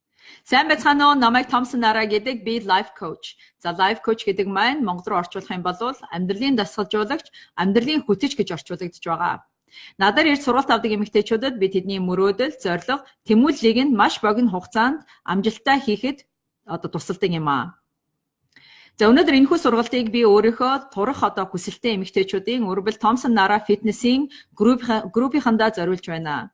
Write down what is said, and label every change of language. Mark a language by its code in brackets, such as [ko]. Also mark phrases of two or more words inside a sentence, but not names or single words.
[mn] Сайн байцгаана уу? Намайг Томсон Нараа гэдэг би [en] life coach. [mn] За [en] life coach [mn] гэдэг маань монгол руу орчуулах юм бол амьдралын дасгалжуулагч, амьдралын хүчтэй гэж орчуулагдж байгаа. Надаар ирж сургалт авдаг эмэгтэйчүүдэд би тэдний мөрөөдөл, зорилго, тэмүүллийг нь маш богино хугацаанд амжилттай хийхэд тусалдаг юм аа. За өнөөдөр энэхүү сургалтыг би өөрийнхөө турах хүсэлтэй эмэгтэйчүүдийн өрбөл Томсон Нараа фитнесийн группийнхандаа зориулж байна.